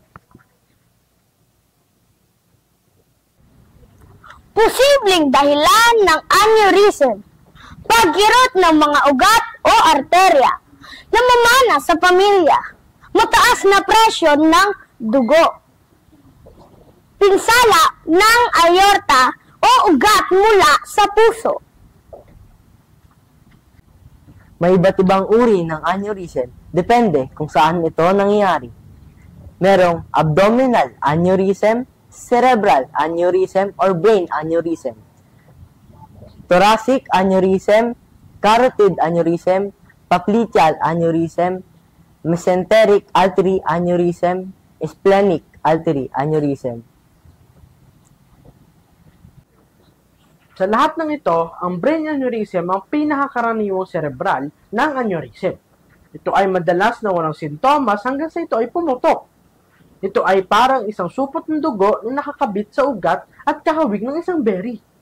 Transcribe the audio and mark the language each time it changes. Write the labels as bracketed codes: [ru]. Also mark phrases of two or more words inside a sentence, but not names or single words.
[tl] Posibleng dahilan ng aneurysm, pagkirot ng mga ugat o arterya, namamana sa pamilya, mataas na presyon ng dugo, pinsala ng aorta o ugat mula sa puso. May iba't ibang uri ng aneurysm, depende kung saan ito nangyayari. [en] Merong abdominal aneurysm, cerebral aneurysm, or brain aneurysm. Thoracic aneurysm, carotid aneurysm, popliteal aneurysm, mesenteric artery aneurysm, splenic artery aneurysm. [tl] Sa lahat ng ito, ang [en] brain aneurysm [tl] ang pinakakaraniwang cerebral ng aneurysm. Ito ay madalas na walang sintomas hanggang sa ito ay pumutok. Ito ay parang isang supot ng dugo na nakakabit sa ugat at kahawig ng isang berry.